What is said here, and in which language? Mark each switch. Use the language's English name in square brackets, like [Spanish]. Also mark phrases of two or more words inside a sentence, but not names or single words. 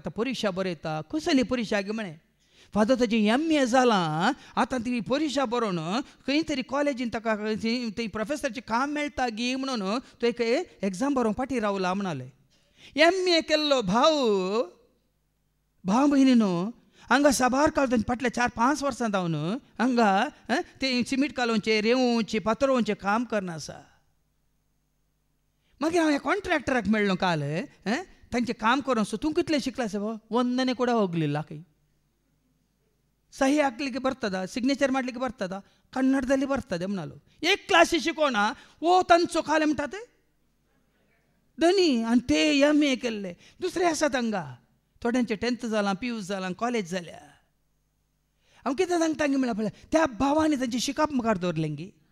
[Konkani] आतां परिक्षा बरयता कसली परिक्षा गे म्हणे फादर ताजी MA जालां आतां ती परिक्षा बरोवन खंय तरी कॉलेजीन ताका ती प्रोफेसरचें काम मेळटा गी म्हणून तो एक एग्जाम बरोवंक फाटीं रावला म्हणाले MA केल्लो भाव भयणीनो हांगा साबार काळ फाटल्या 4-5 वर्सां जावन हांगा ते सिमीट कालोवचे रेंवोवचे पातळोवचें काम करना आसा मागीर हांव ह्या कॉन्ट्रॅक्टराक मेळ्ळो काल तांचें काम करून सो तूं कितलें शिकला साबा वंदने [Kannada] ಕೂಡ ಹೋಗಲಿಲ್ಲ ಕೈ ಸಹಿ ಹಾಕ್ಲಿಕ್ಕೆ ಬರ್ತದಾ ಸಿಗ್ನೇಚರ್ ಮಾಡಲಿಕ್ಕೆ ಬರ್ತದಾ ಕನ್ನಡದಲ್ಲಿ ಬರ್ತದೆ [Konkani] म्हणालो एक क्लासी शिकोना वो तांचो काल म्हणटात दोनी आनी ते MA केल्ले दुसरे आसात हांगा थोड्यांचे 10th जालां PU जालां कॉलेज जाल्या हांव कितें सांगता म्हळ्यार पळय त्या भावांनी तांची शिकाप मुखार दवरलेंगी